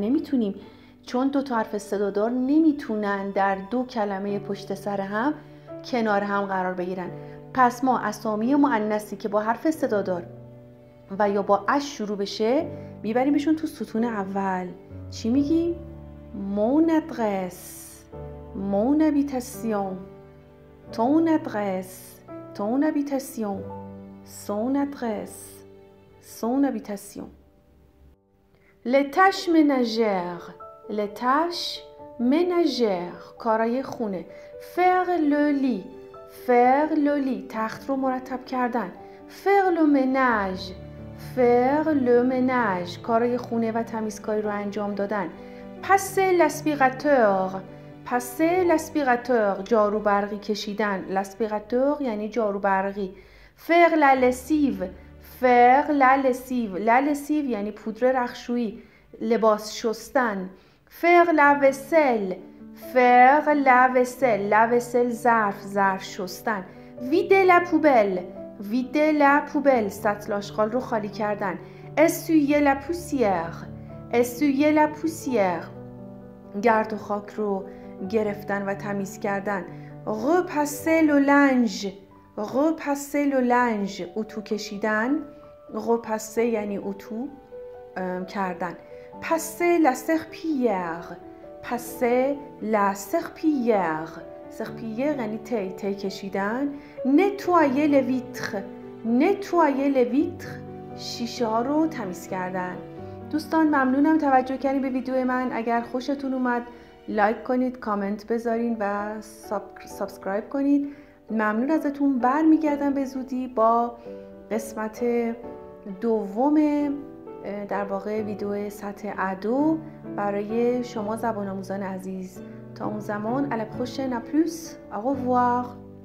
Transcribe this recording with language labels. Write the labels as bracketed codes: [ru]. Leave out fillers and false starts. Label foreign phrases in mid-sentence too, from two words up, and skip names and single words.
[fa] نمیتونیم، چون دو تا حرف صدادار نمیتونن در دو کلمه پشت سر هم کنار هم قرار بگیرن. پس ما اسامی مؤنثی که با حرف صدادار و یا با اش شروع بشه میبریمشون تو ستون اول. چی میگیم؟ [fr] mon adresse mon habitation ton adresse ton habitation son adresse son habitation. les tâches ménagères منژر [fa] کارای خونه. [fr] faire le lit faire le lit [fa] تخت رو مرتب کردن. [fr] faire le ménage faire le ménage [fa] کارای خونه و تمیزکاری رو انجام دادن. [fr] passer l'aspirateur passer l'aspirateur [fa] جارو برقی کشیدن. l'aspirateur یعنی جارو برقی. [fr] faire la lessive faire la lessive la lessive [fa] یعنی پودر رختشویی، لباس شستن. [fr] faire la vaisselle faire la vaisselle la vaisselle [fa] ظرف شستن. [fr] vider la poubelle vider la poubelle [fa] سطل آشغال رو خالی کردن. [fr] essuyer la poussière essuyer la poussière [fa] گرد و خاک رو گرفتن و تمیز کردن. [fr] repasser le linge repasser le linge [fa] اتو کشیدن. repasser یعنی اتو کردن. [fr] passer la serpillière passer la serpillière serpillière [fa] یعنی تی کشیدن. [fr] nettoyer les vitres nettoyer les vitres [fa] شیشه ها رو تمیز کردن. دوستان ممنونم توجه کردین به ویدیو من. اگر خوشتون اومد لایک کنید، کامنت بذارین و سابسکرایب کنید. ممنون ازتون. برمیگردم به زودی با قسمت دوم در واقع ویدیو سطح A2 برای شما زبان آموزان عزیز. تا اون زمان [fr] à la prochaine, à plus, au revoir.